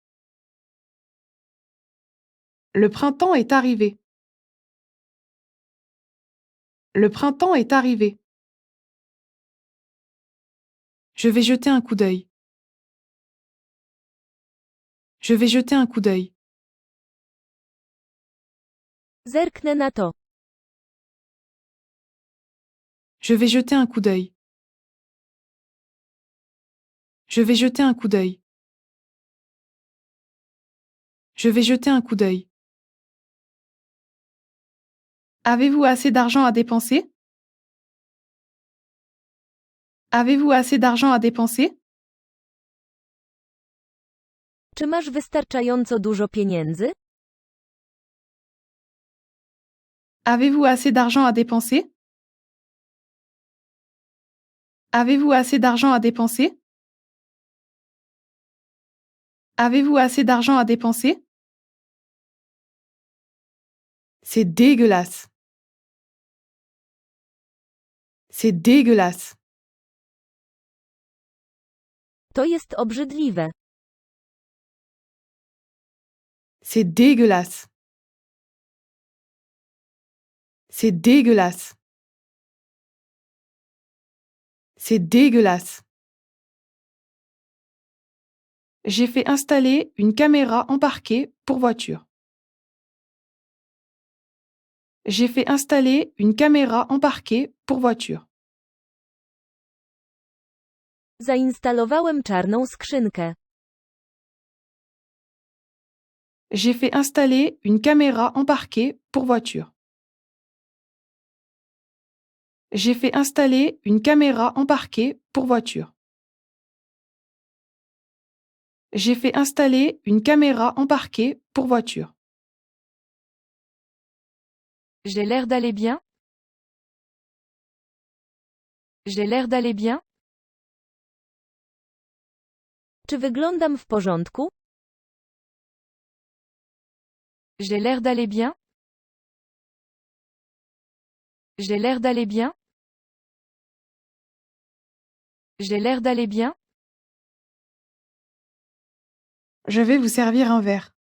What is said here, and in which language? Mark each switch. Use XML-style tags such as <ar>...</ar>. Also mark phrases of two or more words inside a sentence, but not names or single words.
<fr>Le printemps est arrivé. Le printemps est arrivé. Je vais jeter un coup d'œil. Je vais jeter un coup d'œil.</fr> <pl>Zerknę na to.</pl> <fr>Je vais jeter un coup d'œil. Je vais jeter un coup d'œil. Je vais jeter un coup d'œil. Avez-vous assez d'argent à dépenser? Avez-vous assez d'argent à dépenser?</fr> <pl>Czy masz wystarczająco dużo pieniędzy?</pl> <fr>Avez-vous assez d'argent à dépenser? Avez-vous assez d'argent à dépenser? Avez-vous assez d'argent à dépenser? C'est dégueulasse. C'est dégueulasse.</fr> <pl>To jest obrzydliwe.</pl> <fr>C'est dégueulasse. C'est dégueulasse. C'est dégueulasse. J'ai fait installer une caméra embarquée pour voiture. J'ai fait installer une caméra embarquée pour voiture.</fr> <pl>Zainstalowałem czarną skrzynkę.</pl> <fr>J'ai fait installer une caméra embarquée pour voiture. J'ai fait installer une caméra embarquée pour voiture. J'ai fait installer une caméra embarquée pour voiture. J'ai l'air d'aller bien? J'ai l'air d'aller bien?</fr> <pl>Czy wyglądam w porządku?</pl> <fr>J'ai l'air d'aller bien? J'ai l'air d'aller bien? J'ai l'air d'aller bien? Je vais vous servir un verre.</fr>